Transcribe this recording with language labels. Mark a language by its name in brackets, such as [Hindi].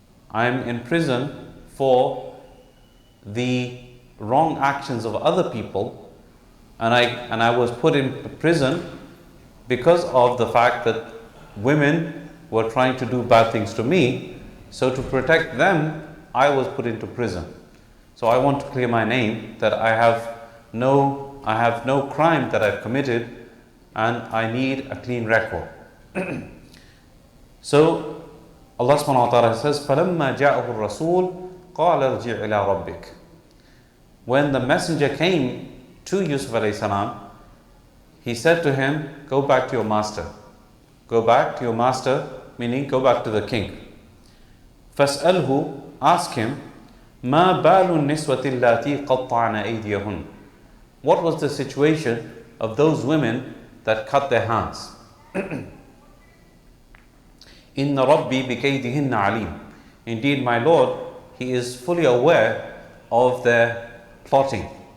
[English] I'm in prison for the wrong actions of other people, and I was put in prison because of the fact that women were trying to do bad things to me. So to protect them, I was put into prison. So I want to clear my name, that I have no crime that I've committed, and I need a clean record. So Allah subhanahu wa ta'ala says, [Arabic] فَلَمَّا جَاءَهُ الرَّسُولُ قَالَ ارْجِعْ إِلَىٰ رَبِّكَ. [English] When the messenger came to Yusuf alayhi salam, he said to him, go back to your master. Go back to your master, meaning go back to the king. [Arabic] فَاسْأَلْهُ, [English] ask him, [Arabic] مَا بَالُ النِّسْوَةِ اللَّاتِي قَطَّعْنَ أَيْدِيَهُنْ. [English] What was the situation of those women that cut their hands? [Arabic] إِنَّ رَبِّي بِكَيْدِهِنَّ عَلِيمٌ. [English] Indeed, my Lord, He is fully aware of their plotting.